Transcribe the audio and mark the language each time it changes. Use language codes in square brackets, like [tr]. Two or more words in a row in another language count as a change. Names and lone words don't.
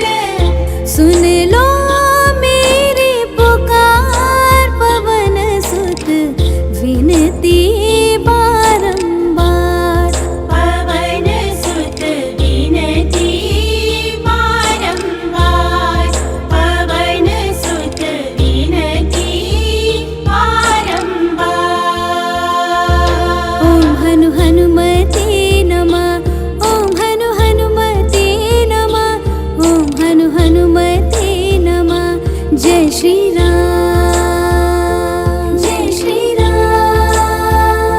[hi] सुन लो मेरी पुकार पवन सुत विनती बारंबार, पवन सुत विनती बारंबार, पवन सुत विनती बारंबार। [sa] ओम हनु हनुमते नमः, ओम हनु हनुमते नमः, ओम हनु हनुमते नमः। [hi] जय श्री राम, जय श्री राम।